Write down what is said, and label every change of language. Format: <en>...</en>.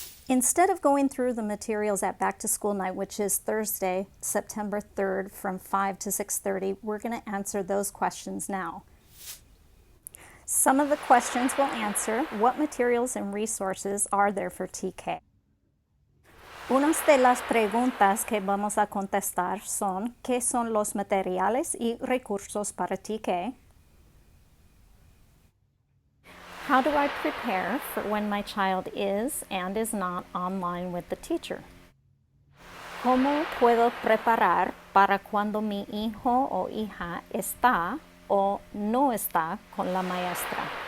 <en>Instead of going through the materials at Back to School Night, which is Thursday, September 3rd from 5 to 6:30, we're going to answer those questions now. Some of the questions we'll answer: what materials and resources are there for TK?</en> <es>Unas de las preguntas que vamos a contestar son: ¿qué son los materiales y recursos para TK?</es> <en>How do I prepare for when my child is and is not online with the teacher?</en> <es>¿Cómo puedo preparar para cuando mi hijo o hija está o no está con la maestra?</es>